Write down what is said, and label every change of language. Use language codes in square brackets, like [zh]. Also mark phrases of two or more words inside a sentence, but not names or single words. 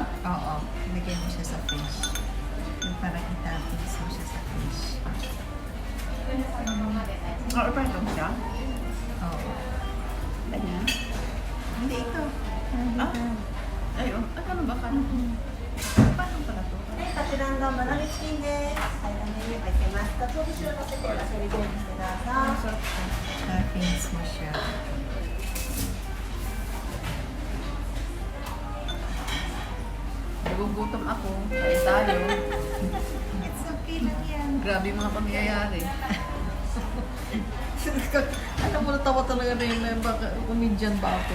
[tl] Oo, ilagay mo siya sa fish. Yung parang itapis mo siya sa fish. Ah, pa ito siya? Oo. Ganyan. Hindi ito. Ah? Ayun. Ah, ano ba? Paano pala to? [ja] こちらがマナリチキンです。はい、メニュー入ってます。かつお節を乗せてわさび準備してください。 [tl] Toppings mo siya. Nagugutom ako. Kain tayo. [en] It's okay [tl] lang yan. Grabe yung mga pangyayari. Alam mo, natawa talaga na yun na baka comedian ba ako?